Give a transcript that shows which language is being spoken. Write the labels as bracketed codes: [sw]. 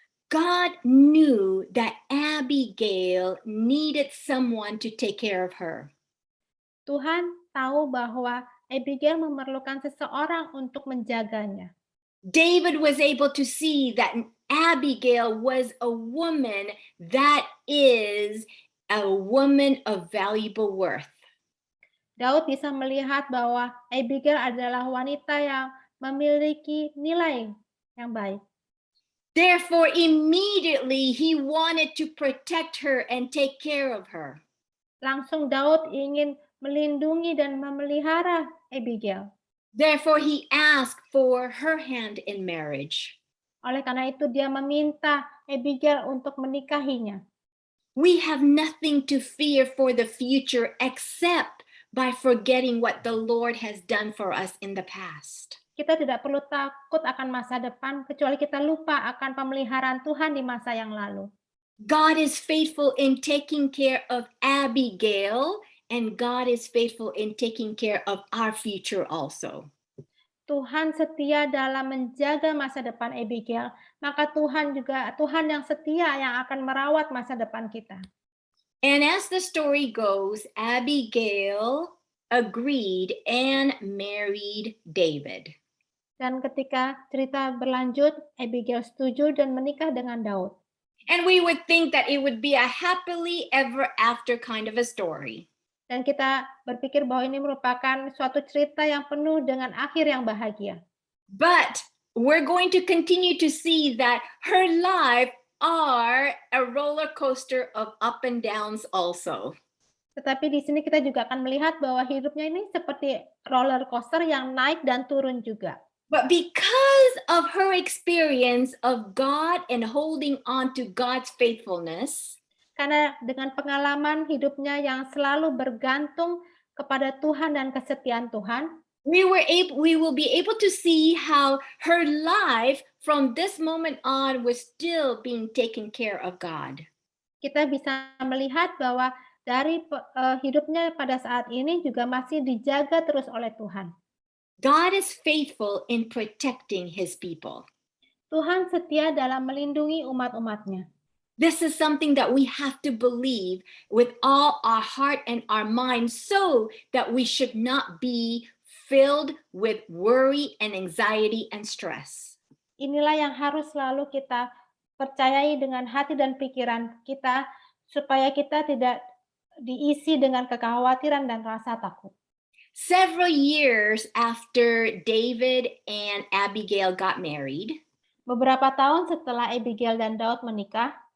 [en] God knew that Abigail needed someone to take care of her. [id] Tuhan tahu bahwa Abigail memerlukan seseorang untuk menjaganya. [en] David was able to see that Abigail was a woman that is a woman of valuable worth. [id] Daud bisa melihat bahwa Abigail adalah wanita yang memiliki nilai yang baik. [en] Therefore, immediately he wanted to protect her and take care of her. [id] Langsung Daud ingin melindungi dan memelihara Abigail. [en] Therefore, he asked for her hand in marriage. [id] Oleh karena itu dia meminta Abigail untuk menikahinya. [en] We have nothing to fear for the future except by forgetting what the Lord has done for us in the past. [id] Kita tidak perlu takut akan masa depan kecuali kita lupa akan pemeliharaan Tuhan di masa yang lalu. [en] God is faithful in taking care of Abigail, and God is faithful in taking care of our future also. [id] Tuhan setia dalam menjaga masa depan Abigail, maka Tuhan juga Tuhan yang setia yang akan merawat masa depan kita. [en] And as the story goes, Abigail agreed and married David. [id] Dan ketika cerita berlanjut, Abigail setuju dan menikah dengan Daud. [en] And we would think that it would be a happily ever after kind of a story. [id] Dan kita berpikir bahwa ini merupakan suatu cerita yang penuh dengan akhir yang bahagia. [en] But we're going to continue to see that her life are a roller coaster of up and downs also. [id] Tetapi di sini kita juga akan melihat bahwa hidupnya ini seperti roller coaster yang naik dan turun juga. [en] But because of her experience of God and holding on to God's faithfulness, [id] Karena dengan pengalaman hidupnya yang selalu bergantung kepada Tuhan dan kesetiaan Tuhan, [en] we will be able to see how her life from this moment on was still being taken care of God. [id] kita bisa melihat bahwa dari hidupnya pada saat ini juga masih dijaga terus oleh Tuhan. [en] God is faithful in protecting his people. [id] Tuhan setia dalam melindungi umat-umatnya. [en] This is something that we have to believe with all our heart and our mind so that we should not be filled with worry and anxiety and stress. [id] Inilah yang harus selalu kita percayai dengan hati dan pikiran kita supaya kita tidak diisi dengan kekhawatiran dan rasa takut. [en] Several years after David and Abigail got married, [id] Beberapa tahun setelah Abigail dan Daud menikah,